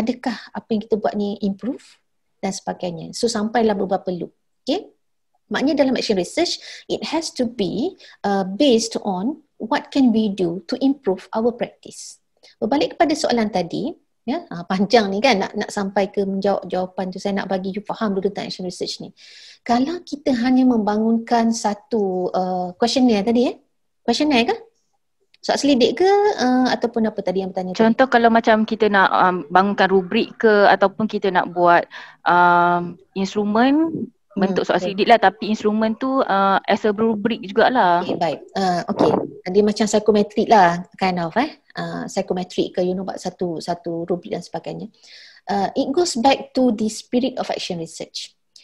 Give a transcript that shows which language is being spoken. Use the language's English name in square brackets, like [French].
[Malay] Adakah apa yang kita buat ni improve dan sebagainya. So sampailah beberapa loop. Okay? Maknanya dalam action research, [English] it has to be based on what can we do to improve our practice. [Malay] Berbalik kepada soalan tadi, ya, panjang ni kan nak sampai ke menjawab jawapan tu, saya nak bagi you faham dulu tentang action research ni. Kalau kita hanya membangunkan satu questionnaire tadi, questionnaire ke? Soal selidik ke ataupun apa tadi yang bertanya? Contoh tadi, kalau macam kita nak bangunkan rubrik ke, ataupun kita nak buat instrumen bentuk soal selidik lah, tapi instrumen tu as a rubrik jugalah. Okay, baik. Okay. Dia macam psikometrik lah, kind of psikometrik ke, buat satu rubrik dan sebagainya. [English] It goes back to the spirit of action research.